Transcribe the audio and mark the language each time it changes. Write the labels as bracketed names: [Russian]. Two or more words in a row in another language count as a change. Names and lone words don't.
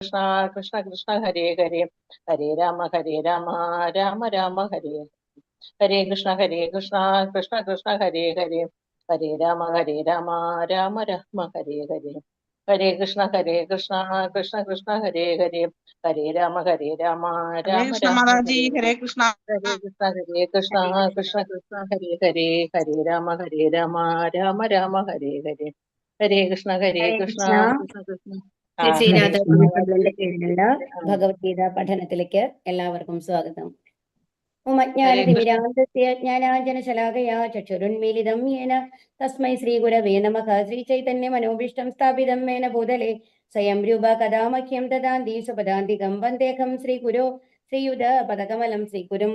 [Sanskrit] കൃഷ്ണ കൃഷ്ണ കൃഷ്ണ ഹരേ ഹരേ ഹരേ രാമ രാമ രാമ ഹരേ ഹരേ കൃഷ്ണ കൃഷ്ണ കൃഷ്ണ ഹരേ ഹരേ ഹരേ രാമ രാമ രാമ ഹരേ ഹരേ ഹരേ കൃഷ്ണ കൃഷ്ണ കൃഷ്ണ ഹരേ ഹരേ ഹരേ രാമ രാമ हरे कृष्ण രാമ [Hindi] माता जी, [Sanskrit] ഹരേ हरे ഹരേ कृष्ण। ഹരേ കൃഷ്ണ കൃഷ്ണ ഹരേ ഹരേ ഹരേ രാമ രാമ രാമ ഹരേ ഹരേ ഹരേ കൃഷ്ണ ഹരേ കൃഷ്ണ കൃഷ്ണ. കൃഷ്ണ ശ്രീ ഹരേ രാധാ കൃഷ്ണ [Malayalam] ടീച്ചറിന്റെ കീഴിലുള്ള ഭഗവത്ഗീത പഠനത്തിലേക്ക് എല്ലാവർക്കും സ്വാഗതം. [Sanskrit] ഓം ഹരേ കൃഷ്ണ അജ്ഞാനതിമിരാന്തസ്യ ജ്ഞാനാഞ്ജനശലാകയാ ചക്ഷുരുന്മീലിതം യേന തസ്മൈ ശ്രീഗുരവേ നമഃ. ശ്രീചൈതന്യമനോഭീഷ്ടം സ്ഥാപിതം മേന ഭൂതലേ സ്വയം രൂപ കഥാ മഹ്യം ദദാന്തി സുപദാന്തികം വന്ദേഹം ശ്രീഗുരോ ശ്രീയുത പദകമലം ശ്രീഗുരും